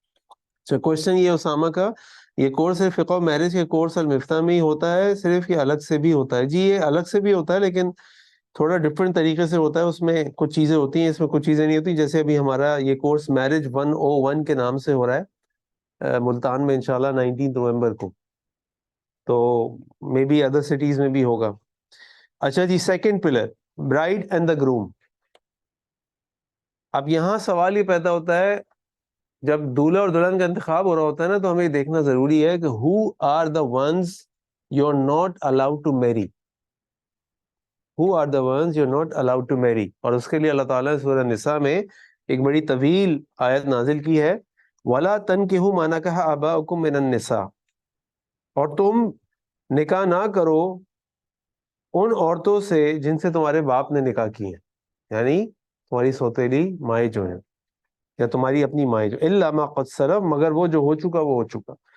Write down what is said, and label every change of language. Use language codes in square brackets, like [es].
[ur] اچھا کوشچن یہ اسامہ کا, یہ کورس ہے فقہ و میرج کے کورس المفتاح میں ہی ہوتا ہے صرف, یہ الگ سے بھی ہوتا ہے؟ جی یہ الگ سے بھی ہوتا ہے لیکن تھوڑا ڈفرینٹ طریقے سے ہوتا ہے, اس میں کچھ چیزیں ہوتی ہیں, اس میں کچھ چیزیں نہیں ہوتی. جیسے ابھی ہمارا یہ کورس میرج 101 کے نام سے ہو رہا ہے ملتان میں انشاءاللہ 19 نومبر کو, تو [en] may be other cities [ur] میں بھی ہوگا. [en] اچھا جی, second pillar bride and the groom. [ur] اب یہاں سوال یہ پیدا ہوتا ہے جب دولہا اور دلہن کا انتخاب ہو رہا ہوتا ہے نا, تو ہمیں یہ دیکھنا ضروری ہے کہ [en] who are the ones you're not allowed to marry, [ur] who are the ones you're not allowed to marry. اور اس کے لیے اللہ تعالیٰ نے سورہ نساء میں ایک بڑی طویل آیت نازل کی ہے, [ar] وَلَا تَنْكِحُوا مَا نَكَحَ آبَاؤُكُم مِّنَ النِّسَاءِ, [ur] اور تم نکاح نہ کرو ان عورتوں سے جن سے تمہارے باپ نے نکاح کی ہیں, یعنی تمہاری سوتیلی مائیں جو ہیں یا تمہاری اپنی مائیں جو, [ar] الا ما قد سلف, [ur] مگر وہ جو ہو چکا وہ ہو چکا.